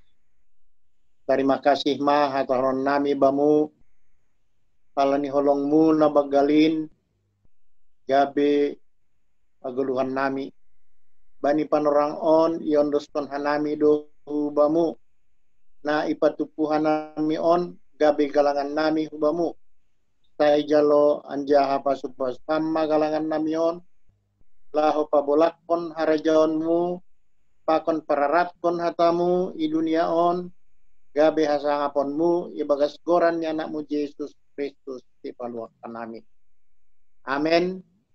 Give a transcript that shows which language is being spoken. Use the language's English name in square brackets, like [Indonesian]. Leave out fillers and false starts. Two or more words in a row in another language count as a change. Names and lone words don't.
[Indonesian] Terima kasih [Batak Simalungun] ma hataron nami bamu palani holongmu na bagalin gabe aguluhan nami bani panorang on iondoston hanami do bamu na ipatupuhan nami on gabi galangan nami hubamu saya jalo anja apa supas sama galangan nami on laho pabolakon harajaonmu pakon pararatkon hatamu i dunia on gabi hasangaponmu ibagas goran anakmu Yesus Kristus di paluakan nami. Amin.